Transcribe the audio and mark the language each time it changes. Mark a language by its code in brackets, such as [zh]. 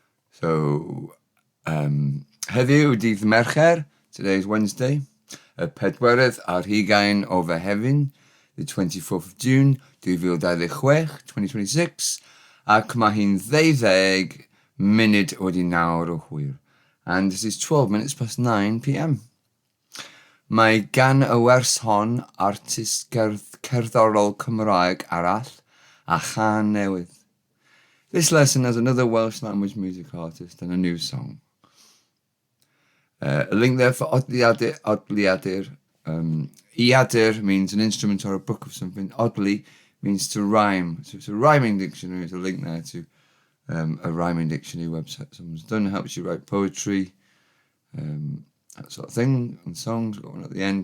[cy] So, heddiw dydd Mercher, [en] today is Wednesday, [cy] y pedwaredd ar hugain o Fehefin, [en] the 24th of June, 2026, [cy] ac mae hi'n 12 munud wedi 9 o hwyr. [en] And this is 12 minutes past 9 p.m. [cy] Mae gan y wers hon artist cerddorol Cymraeg arall a chan newydd. [en] This lesson has another Welsh language music artist and a new song. A link there for odliadur. Iadur means an instrument or a book of something. Odli means to rhyme. So it's a rhyming dictionary. There's a link there to a rhyming dictionary website someone's done. It helps you write poetry, that sort of thing, and songs. Got one at the end.